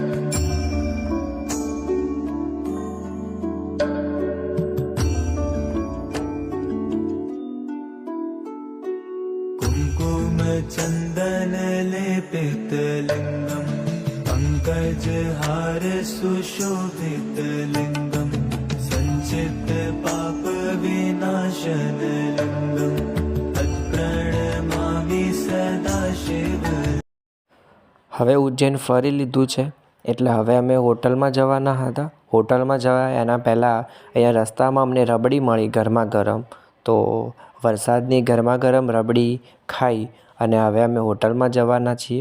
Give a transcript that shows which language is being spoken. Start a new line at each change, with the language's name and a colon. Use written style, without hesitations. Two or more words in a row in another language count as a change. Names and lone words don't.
Sanskrit: कुंकुम चंदन लेपित लिंगम पंकज हार सुशोभित लिंगम संचित पाप विनाशन लिंगम तत्प्रणमामि सदा शिव.
Gujarati: હવે ઉજ્જૈન ફરી લીધું છે એટલે હવે અમે હોટલમાં જવાના હતા. હોટલમાં જવા એના પહેલાં અહીંયા રસ્તામાં અમને રબડી મળી ગરમા ગરમ, તો વરસાદની ગરમા ગરમ રબડી ખાઈ અને હવે અમે હોટલમાં જવાના છીએ.